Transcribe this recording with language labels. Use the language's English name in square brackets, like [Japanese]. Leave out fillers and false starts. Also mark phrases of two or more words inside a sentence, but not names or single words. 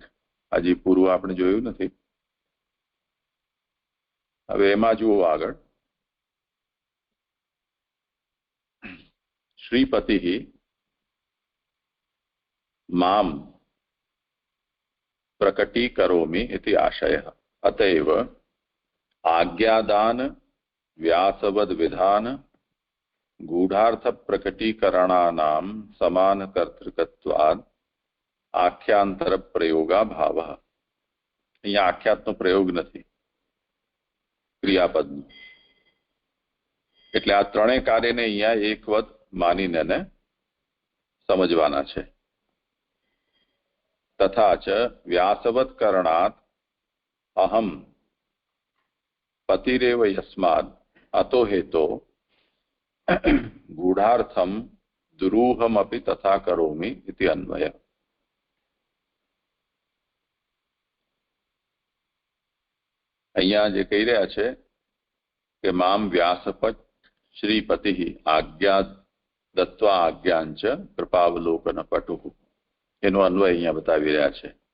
[Gujarati] હજી પૂર્વ આપણે જોયું નથી. હવે એમાં જુઓ આગળ [Sanskrit] શ્રીપતિ મામ પ્રકટીકરોમિ इति आशयः अतएव आज्ञादान व्यासवद विधान गूढ़ार्थ प्रकटीकरणानां समान कर्तृकत्वाद आख्यांतर प्रयोगा भाव. [Gujarati] અહીંયા આખ્યાતનો પ્રયોગ નથી, ક્રિયાપદનો. એટલે આ ત્રણેય કાર્યને અહીંયા એકવત માનીને સમજવાના છે. [Sanskrit] तथा च व्यासवत् करणात् अहम पतिरेव यस्माद् अतो हेतो गूढ़ार्थम दुरूहमपि तथा करोमि इति अन्वय. [Gujarati] અહીંયા જે કહી રહ્યા છે કે [Sanskrit] મામ વ્યાસપત શ્રીપતિ આજ્ઞા દત્વા આજ્ઞાંચ કૃપાવલોકન પટુઃ [Gujarati] એનો અન્વય અહીંયા બતાવી રહ્યા છે.